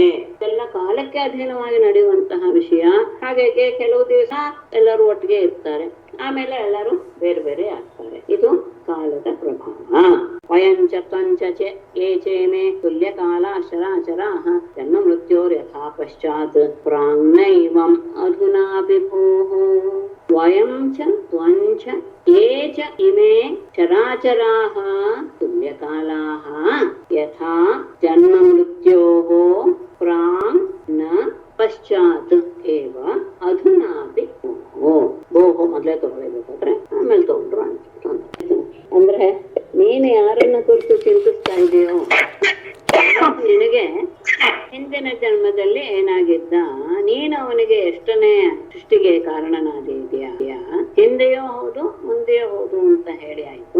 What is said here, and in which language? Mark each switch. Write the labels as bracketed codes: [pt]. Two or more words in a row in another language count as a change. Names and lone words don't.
[kn] ಎಲ್ಲ ಕಾಲಕ್ಕೆ ಅಧೀನವಾಗಿ ನಡೆಯುವಂತಹ ವಿಷಯ. ಹಾಗಾಗಿ ಕೆಲವು ದಿವಸ ಎಲ್ಲರೂ ಒಟ್ಟಿಗೆ ಇರ್ತಾರೆ, ಆಮೇಲೆ ಎಲ್ಲರೂ ಬೇರೆ ಬೇರೆ ಆಗ್ತಾರೆ. ಇದು ಕಾಲದ ಪ್ರಭಾವ. [sa] ವಯಂಚ ತ್ವಂಚ ಏ ಚೇಮೆ ತುಲ್ಯ ಕಾಲ ಶರಾಚರಾಃ ಜನ್ಮ ಮೃತ್ಯೋರ್ ಯಥಾ ಪಶ್ಚಾತ್ ಪ್ರಾಂಗ್ನೈವಂ ಅಧುನಾಪಿ ಭೂಃ. ವಯಂ ಚ ತ್ವಂಚ ಏ ಚ ಇಮೇ ಚರಾಚರಾಃ ತುಲ್ಯ ಕಾಲಾಃ ಯಥಾ ಜನ್ಮ ಮೃತ್ಯೋಃ ಪ್ರಾಂಗ್ ನ ಪಶ್ಚಾತ್ ಏವ ಅಧುನಾಪಿ ಭೂಃ. [kn] ಮೊದಲೇ ತಗೊಳ್ಬೇಕಾದ್ರೆ ಆಮೇಲೆ ತಗೊಂಡ್ರು ಅಂತ. ಅಂದ್ರೆ ನೀನು ಯಾರನ್ನ ಕುರಿತು ಚಿಂತಿಸ್ತಾ ಇದೆಯೋ ನಿನಗೆ ಹಿಂದಿನ ಜನ್ಮದಲ್ಲಿ ಏನಾಗಿದ್ದ, ನೀನು ಅವನಿಗೆ ಎಷ್ಟನೇ ಸೃಷ್ಟಿಗೆ ಕಾರಣನಾಗಿದೆಯಾ, ಹಿಂದೆಯೋ ಹೌದು ಮುಂದೆಯೋ ಹೌದು ಅಂತ ಹೇಳಿ ಆಯ್ತು.